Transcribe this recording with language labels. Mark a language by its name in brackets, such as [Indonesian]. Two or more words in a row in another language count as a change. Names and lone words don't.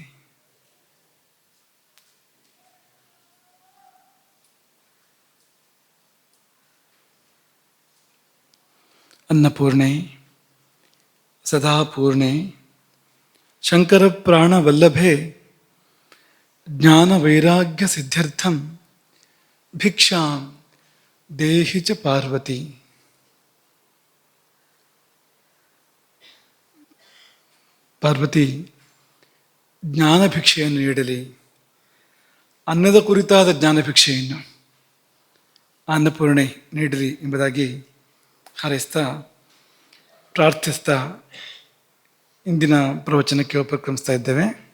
[Sanskrit] ಅನ್ನಪೂರ್ಣೆ ಸದಾಪೂರ್ಣೆ ಶಂಕರ ಪ್ರಾಣವಲ್ಲಭೆ ಜ್ಞಾನವೈರಾಗ್ಯ ಸಿದ್ಧ್ಯರ್ಥಂ ಭಿಕ್ಷಾಂ ದೇಹಿ ಚ ಪಾರ್ವತಿ. [Kannada] ಪಾರ್ವತಿ ಜ್ಞಾನ ಭಿಕ್ಷೆಯನ್ನು ನೀಡಲಿ, ಅನ್ನದ ಕುರಿತಾದ ಜ್ಞಾನ ಭಿಕ್ಷೆಯನ್ನು ಅನ್ನಪೂರ್ಣೆ ನೀಡಲಿ ಎಂಬುದಾಗಿ ಹಾರೈಸ್ತಾ ಪ್ರಾರ್ಥಿಸ್ತಾ ಇಂದಿನ ಪ್ರವಚನಕ್ಕೆ ಉಪಕ್ರಮಿಸ್ತಾ ಇದ್ದೇವೆ.